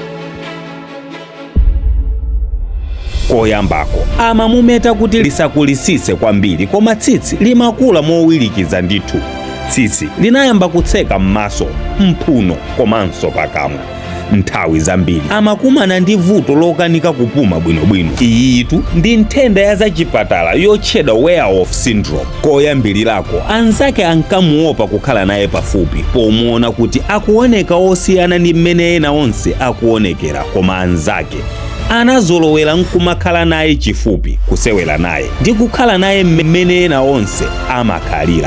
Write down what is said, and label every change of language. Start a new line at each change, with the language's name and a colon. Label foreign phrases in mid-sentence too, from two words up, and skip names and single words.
Nyanja: Koyambako amamumeta kuti lisakulisise kwambiri, koma tsitsi limakula mowirikiza ndithu. Tsitsi linayamba kutseka m'maso, mphuno komanso pakamwa. Nthawi zambiri amakumana ndi vuto lokanika kupuma bwinobwino. Iyitu ndi nthenda ya zachipatala yotchedwa
English: wear-off syndrome.
Nyanja: Koyambirirako anzake ankamuopa kukhala naye pafupi, pomuona kuti akuoneka osiyana ndi mmene ena onse akuonekera, koma anzake anazolowera nkumakhala naye chifupi, kusewera naye ndi kukhala naye mmene ena onse amakhalira.